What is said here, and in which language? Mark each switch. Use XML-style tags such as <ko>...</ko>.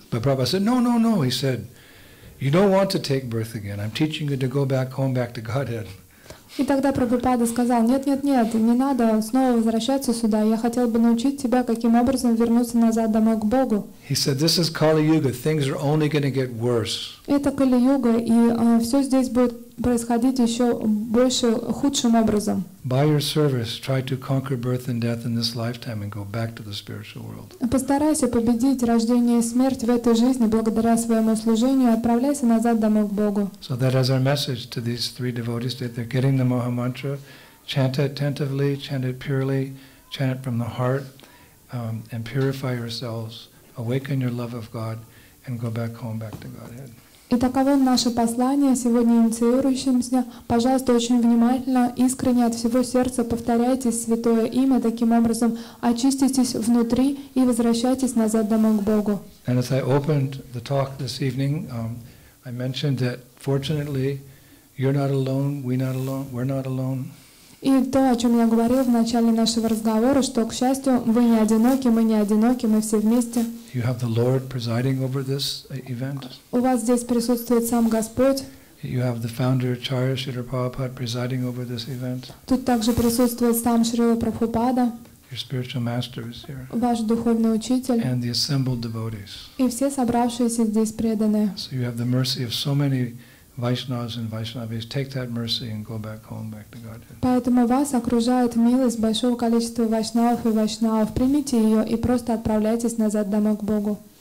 <en>But Prabhupada said, no, no, no. He said, you don't want to take birth again. I'm teaching you to go back home, back to Godhead.</en> <ru>И тогда Прабхупада сказал, нет, не надо снова возвращаться сюда. Я хотел бы научить тебя, каким образом вернуться назад домой к Богу.</ru> <en>He said, this is Kali Yuga. Things are only going to get worse.</en> <ru>Это Кали-юга, и все здесь будет происходить еще больше, худшим образом.</ru> <en>By your service, try to conquer birth and death in this lifetime and go back to the spiritual world.</en> <ru>Постарайся победить рождение и смерть в этой жизни благодаря своему служению, и отправляйся назад домой к Богу.</ru> <en>So that is our message to these 3 devotees, that they're getting the Maha Mantra. Chant it attentively, chant it purely, chant it from the heart, and purify yourselves, awaken your love of God, and go back home, back to Godhead.</en> <ru>И таково наше послание сегодня инициирующимся. Пожалуйста, очень внимательно, искренне от всего сердца повторяйте святое имя, таким образом очиститесь внутри и возвращайтесь назад домой к Богу.</ru> <en>And as I opened the talk this evening, I mentioned that fortunately you're not alone, we're not alone.</en> <ru>И то, о чем я говорил в начале нашего разговора, что, к счастью, вы не одиноки, мы не одиноки, мы все вместе.</ru> <en>You have the Lord presiding over this event.</en> <ru>У вас здесь присутствует сам Господь.</ru> <en>You have the founder Acharya Srila Prabhupada presiding over this event.</en> <ru>Тут также присутствует сам Шрила Прабхупада,</ru> <en>Your spiritual master is here.</en> <ru>ваш духовный учитель,</ru> <en>And the assembled devotees.</en> <ru>и все собравшиеся здесь преданные.</ru> <en>So you have the mercy of so many Vaishnavas and Vaishnavis. Take that mercy and go back home, back to Godhead.</en> <ru>Поэтому вас окружает милость большого количества вайшнавов и вайшнавов. Примите ее и просто отправляйтесь назад домой к Богу.</ru>